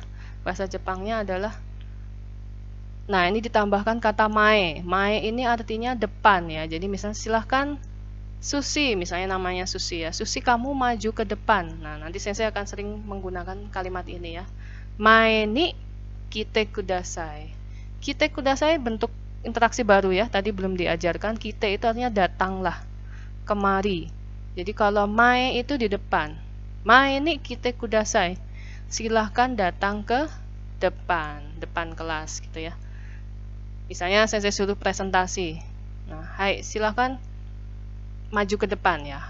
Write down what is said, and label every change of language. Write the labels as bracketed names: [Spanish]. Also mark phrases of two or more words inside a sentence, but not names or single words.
[Indonesian] Bahasa Jepangnya adalah, nah ini ditambahkan kata mae. Mae ini artinya depan ya. Jadi misalnya silahkan Susi, misalnya namanya Susi ya. Susi kamu maju ke depan. Nah, nanti sensei akan sering menggunakan kalimat ini ya. [Japanese] 前に来てください. 来てください [Indonesian] bentuk interaksi baru ya. Tadi belum diajarkan. Kite itu artinya datanglah, kemari. Jadi kalau mae itu di depan. [Japanese] 前に来てください. [Indonesian] Silahkan datang ke depan kelas gitu ya. Misalnya sensei suruh presentasi. Nah, hai, silahkan maju ke depan ya.